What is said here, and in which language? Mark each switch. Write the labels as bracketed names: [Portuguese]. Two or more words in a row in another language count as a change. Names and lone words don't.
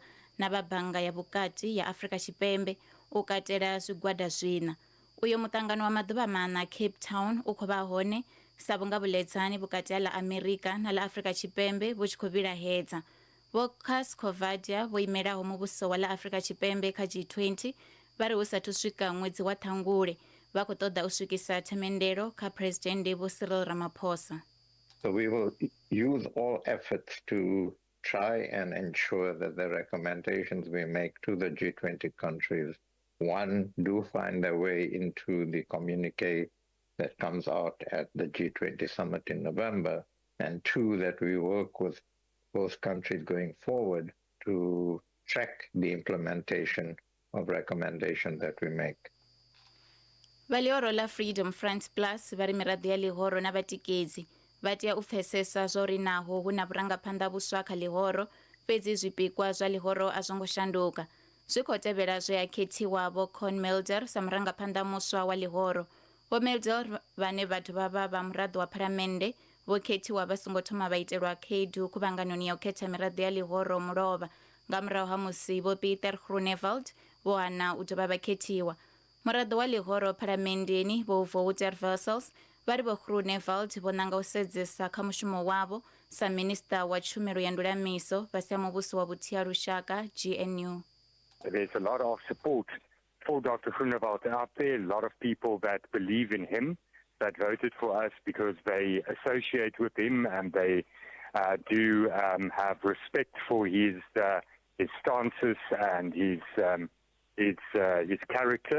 [Venda] na vha bannga ya vhukati ya Afrika Tshipembe u katela zwigwada zwina uyo muṱangano wa maḓuvha maṋa Cape Town u khou vha hone sa vhunga vhuledzani vhukati ha ḽa Amerika na ḽa Afrika Tshipembe vhu tshi khou vhilahedza vho Cascovadia vho imelaho muvhuso wa ḽa Afrika Tshipembe kha G20 vha ri hu sathu swika ṅwedzi wa Ṱhangule vha khou ṱoḓa u swikisa themendelo kha President Vho Cyril Ramaphosa. [English] So we will use all efforts to try and ensure that the recommendations we make to the G20 countries, one, do find their way into the communique that comes out at the G20 summit in November, and two, that we work with both countries going forward to track the implementation of recommendations that we make. [Venda] Valioro la Freedom Front Plus vari miraḓo ya ḽihoro na vhatikedzi vha tea u pfesesa zwo ri naho hu na vhurangaphanḓa vhuswa kha ḽihoro fhedzi zwipikwa zwa ḽihoro a zwo ngo shanduka zwi khou tevhela zwe a khethiwa vho Con Mulder sa murangaphanḓa muswa wa ḽihoro vho Mulder vhane vhathu vha muraḓo wa phalamennde vho khethiwa vha songo thoma vha itelwa khaedu khuvhanganoni ya u khetha miraḓo ya ḽihoro mulovha nga murahu ha musi vho Peter Groenewald vho hana u dovha vha khethiwa muraḓo wa ḽihoro phalamendeni vho Wouter Wessels vari vho Groenewald vho nanga u sedzesa kha mushumo wavho sa minista wa tshumelo ya ndulamiso fhasi ha muvhuso wa vhuthihi ha lushaka GNU. [English] There's a lot of support for Dr. Groenewald out there, a lot of people that believe in him, that voted for us because they associate with him and they do have respect for his stances and his character.